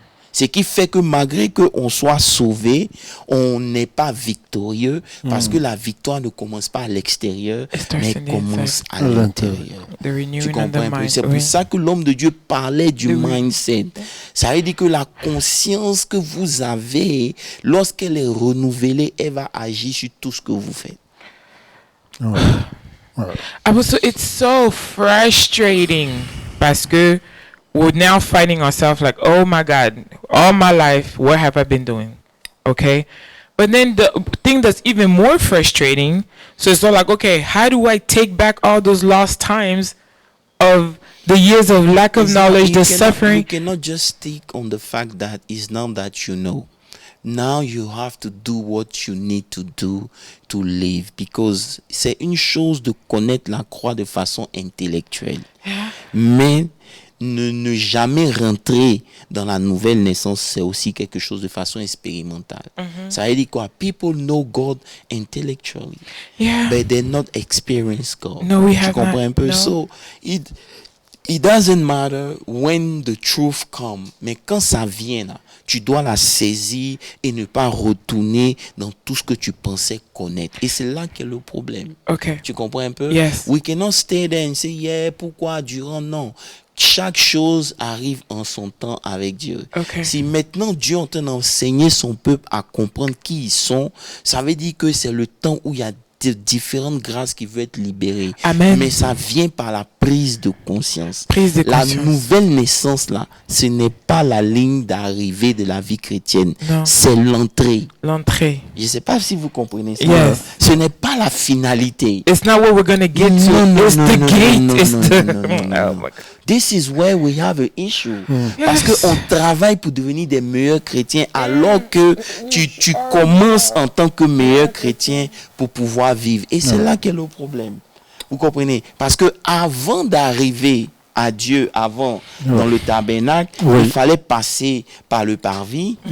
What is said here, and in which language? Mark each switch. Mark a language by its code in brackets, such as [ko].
[fr] Ce qui fait que malgré qu'on soit sauvé, on n'est pas victorieux, parce que la victoire ne commence pas à l'extérieur, mais commence à l'intérieur. Tu comprends un peu? C'est pour ça que l'homme de Dieu parlait du mindset. Ça veut dire que la conscience que vous avez, lorsqu'elle est renouvelée, elle va agir sur tout ce que vous faites. [en] So it's so frustrating [fr] parce que [en] we're now finding ourselves like, oh my God, all my life, what have I been doing? Okay. But then the thing that's even more frustrating, so it's not like, okay, how do I take back all those lost times of the years of lack of knowledge, the suffering? You cannot just stick on the fact that it's now that you know. Now you have to do what you need to do to live, because [fr] c'est une chose de connaître la croix de façon intellectuelle, mais ne jamais rentrer dans la nouvelle naissance, c'est aussi quelque chose de façon expérimentale. Ça veut dire quoi? [en] People know God intellectually, but they not experience God. [fr] Tu comprends un peu? [en] So it doesn't matter when the truth comes, [fr] mais quand ça vient là, tu dois la saisir et ne pas retourner dans tout ce que tu pensais connaître. Et c'est là qu'est le problème. Tu comprends un peu? [en] We cannot stay there and say, yeah, [fr] pourquoi durant? Non. Chaque chose arrive en son temps avec Dieu. Si maintenant Dieu est en train d'enseigner son peuple à comprendre qui ils sont, ça veut dire que c'est le temps où il y a différentes grâces qui veulent être libérées. Amen. Mais ça vient par la prise de conscience. La nouvelle naissance, là, ce n'est pas la ligne d'arrivée de la vie chrétienne. Non. C'est l'entrée. L'entrée. Je ne sais pas si vous comprenez ça. [en] Yes. [fr] Ce n'est pas la finalité. [en] It's not what we're going to get to. It's the gate. This is where we have an issue. [fr] Parce qu'on travaille pour devenir des meilleurs chrétiens alors que tu commences en tant que meilleur chrétien pour pouvoir vivre. Et c'est là qu'est le problème. Vous comprenez? Parce que avant d'arriver à Dieu, dans le tabernacle, il fallait passer par le parvis.